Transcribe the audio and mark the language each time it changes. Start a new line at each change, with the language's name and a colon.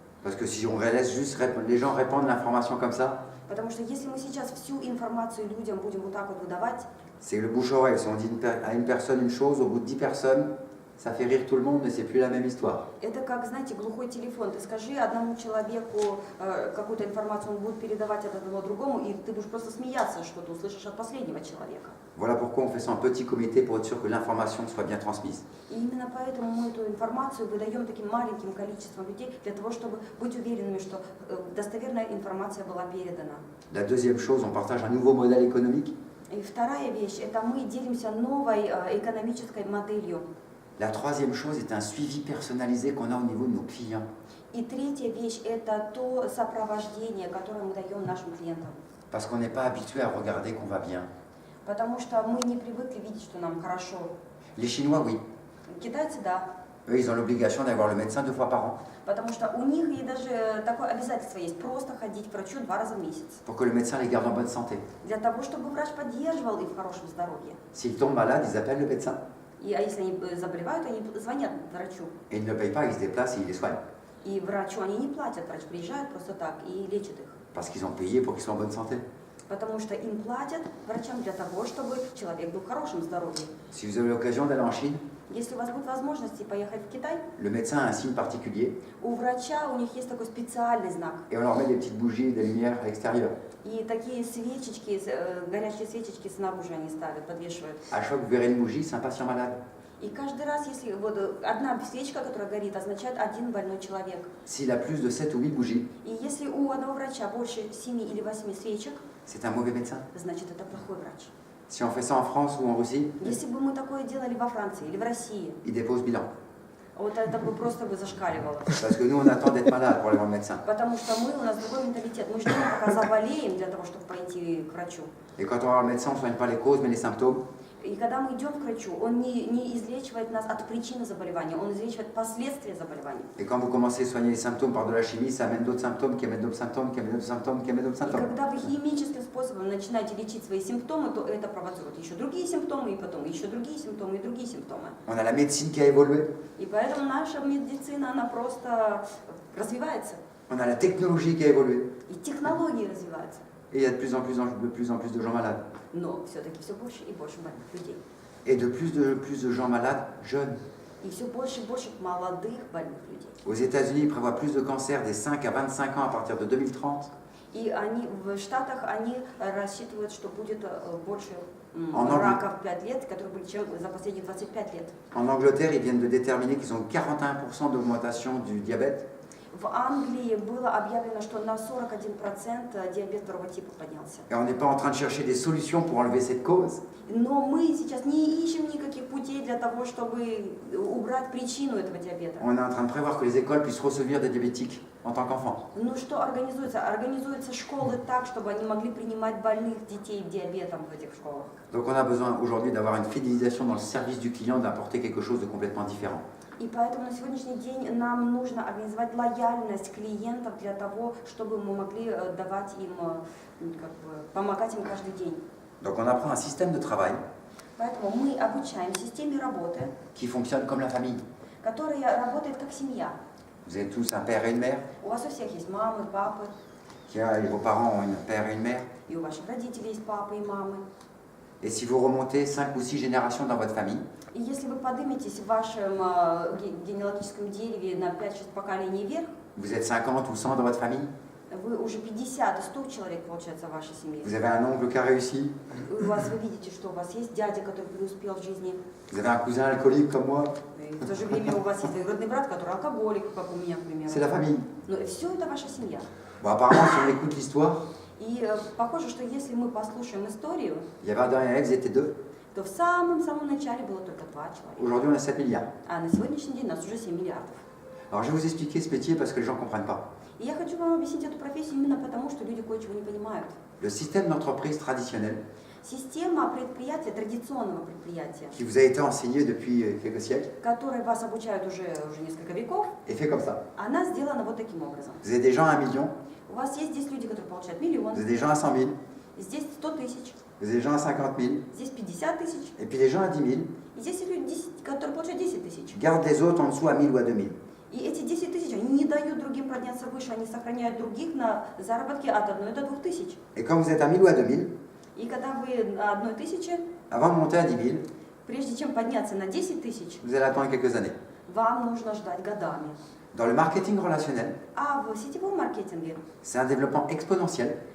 French: Parce que si on laisse juste les gens répandre l'information comme ça,
Russian: Потому что если мы сейчас всю информацию людям будем вот так вот выдавать,
French: c'est le bouche-oreille. Si on dit à une personne une chose, au bout de 10 personnes, ça fait rire tout le monde, mais c'est plus la même histoire.
Russian: это как, знаете, глухой телефон. Ты скажи одному человеку какую-то информацию, он будет передавать от одного другому, и ты будешь просто смеяться, что ты услышишь от последнего человека.
French: Voilà pourquoi on fait ça en petit comité pour être sûr que l'information soit bien transmise.
Russian: И именно поэтому мы эту информацию выдаем таким маленьким количеством людей, для того, чтобы быть уверенными, что достоверная информация была передана.
French: La deuxième chose, on partage un nouveau modèle économique.
Russian: И вторая вещь, это мы делимся новой экономической моделью.
French: La troisième chose est un suivi personnalisé qu'on a au niveau de nos clients.
Russian: И третья вещь, это то сопровождение, которое мы даем нашим клиентам.
French: Parce qu'on n'est pas habitué à regarder qu'on va bien.
Russian: Потому что мы не привыкли видеть, что нам хорошо.
French: Les Chinois, oui.
Russian: Китайцы, да.
French: Eux, ils ont l'obligation d'aller voir le médecin 2 fois par an
Russian: Потому что у них и даже такое обязательство есть, просто ходить к врачу 2 раза в месяц.
French: pour que le médecin les garde en bonne santé.
Russian: Для того, чтобы врач поддерживал их в хорошем здоровье.
French: S'ils tombent malades, ils appellent le médecin.
Russian: А если они заболевают, они звонят врачу.
French: Et ils ne le payent pas, ils se déplacent et ils les soignent.
Russian: И врачу они не платят, врач приезжает просто так и лечит их.
French: Parce qu'ils ont payé pour qu'ils soient en bonne santé.
Russian: Потому что им платят врачам для того, чтобы человек был в хорошем здоровье.
French: Si vous avez l'occasion d'aller en Chine,
Russian: Если у вас будет возможность поехать в Китай,
French: le médecin a un signe particulier
Russian: у врача у них есть такой специальный знак.
French: et on leur met des petites bougies, des lumières à l'extérieur.
Russian: И такие свечечки, горящие свечечки снаружи они ставят, подвешивают.
French: À chaque fois que vous verrez une bougie, c'est un patient malade.
Russian: И каждый раз, если вот одна свечка, которая горит, означает один больной человек.
French: S'il a plus de 7 ou 8 bougies,
Russian: И если у одного врача больше 7 или 8 свечек,
French: c'est un mauvais médecin.
Russian: значит это плохой врач.
French: Si on fait ça en France ou en Russie,
Russian: Если бы мы такое делали во Франции или в России,
French: il dépose bilan.
Russian: вот это бы просто бы зашкаливало.
French: Parce que nous, on attend d'être malade pour aller voir le médecin.
Russian: Потому что у нас другой менталитет. Мы ждем, пока заболеем для того, чтобы пойти к врачу.
French: Et quand on va voir le médecin, on ne soigne pas les causes, mais les symptômes.
Russian: И когда мы идем к врачу, он не излечивает нас от причины заболевания, он излечивает последствия заболевания.
French: Et quand vous commencez à soigner les symptômes par de la chimie, ça amène d'autres symptômes, qui amènent d'autres symptômes, qui amènent d'autres symptômes, qui amènent d'autres
Russian: И
French: symptômes.
Russian: когда вы химическим способом начинаете лечить свои симптомы, то это провоцирует еще другие симптомы, и потом еще другие симптомы, и другие симптомы.
French: On a la médecine qui a évolué,
Russian: И поэтому наша медицина, она просто развивается.
French: on a la technologie qui a évolué,
Russian: И технологии развиваются.
French: et il y a de plus en plus de gens malades.
Russian: Но все-таки все больше и больше больных людей.
French: Et de plus de gens malades jeunes.
Russian: И все больше и больше молодых больных людей.
French: Aux États-Unis, ils prévoient plus de cancers des 5 à 25 ans à partir de 2030.
Russian: И они в Штатах они рассчитывают, что будет больше Англии. раков в 5 лет, которые были чем за последние 25 лет.
French: En Angleterre, ils viennent de déterminer qu'ils ont 41% d'augmentation du diabète.
Russian: В Англии было объявлено, что на 41% диабет второго типа поднялся.
French: Et on n'est pas en train de chercher des solutions pour enlever cette cause.
Russian: Но мы сейчас не ищем никаких путей для того, чтобы убрать причину этого диабета.
French: On est en train de prévoir que les écoles puissent recevoir des diabétiques en tant qu'enfants.
Russian: Ну что организуется? Организуются школы так, чтобы они могли принимать больных детей диабетом в этих школах.
French: Donc on a besoin aujourd'hui d'avoir une fidélisation dans le service du client, d'apporter quelque chose de complètement différent.
Russian: И поэтому на сегодняшний день нам нужно организовать лояльность клиентов для того, чтобы мы могли давать им, помогать им каждый день.
French: Donc on apprend un système de travail
Russian: Поэтому мы обучаем системе работы,
French: qui fonctionne comme la famille.
Russian: которая работает как семья.
French: Vous avez tous un père et une mère,
Russian: У вас у всех есть мамы, папы,
French: vos parents ont un père et une mère.
Russian: и у ваших родителей есть папы и мамы.
French: Et si vous remontez 5 ou 6 générations dans votre famille,
Russian: И если вы подниметесь в вашем генеалогическом дереве на 5-6 поколений вверх,
French: vous êtes 50 ou 100 dans votre famille,
Russian: вы уже 50 и 100 человек, получается, в вашей семье.
French: vous avez un oncle qui a réussi,
Russian: И у вас, вы видите, что у вас есть дядя, который преуспел в жизни.
French: vous avez un cousin alcoolique comme moi,
Russian: И в то же время у вас есть двоюродный брат, который алкоголик, как у меня, к примеру.
French: c'est la famille.
Russian: Но все это ваша семья.
French: Bon, apparemment, si on écoute l'histoire,
Russian: И похоже, что если мы послушаем историю,
French: il y avait Adam et Ève, ils étaient 2.
Russian: то в самом начале было только 2 человека.
French: Aujourd'hui, on a 7 milliards.
Russian: А на сегодняшний день нас уже 7 миллиардов.
French: Alors, je vais vous expliquer ce métier parce que les gens ne comprennent pas.
Russian: И я хочу вам объяснить эту профессию именно потому, что люди кое-чего не понимают.
French: Le système d'entreprise traditionnel,
Russian: Система предприятия, традиционного предприятия,
French: qui vous a été enseigné depuis quelques siècles,
Russian: которой вас обучают уже несколько веков,
French: est fait comme ça.
Russian: она сделана вот таким образом.
French: Vous avez des gens à 1 million,
Russian: У вас есть здесь люди, которые получают
French: vous
Russian: миллион,
French: avez des gens à 100 000,
Russian: здесь 100 тысяч,
French: Vous avez des gens à 50 000,
Russian: здесь 50 тысяч,
French: et puis des gens à 10 000
Russian: и здесь люди, которые получают 10 тысяч.
French: gardent les autres en dessous à 1000 ou à 2000.
Russian: И эти 10 тысяч, они не дают другим подняться выше, они сохраняют других на заработке от 1 до 2 тысяч.
French: Et quand vous êtes à 1000 ou à 2000,
Russian: И когда вы на 1 тысяче,
French: avant de monter à 10 000,
Russian: прежде чем подняться на 10 тысяч,
French: vous allez attendre quelques années.
Russian: вам нужно ждать годами.
French: Dans le marketing relationnel,
Russian: А в сетевом маркетинге
French: c'est un développement exponentiel.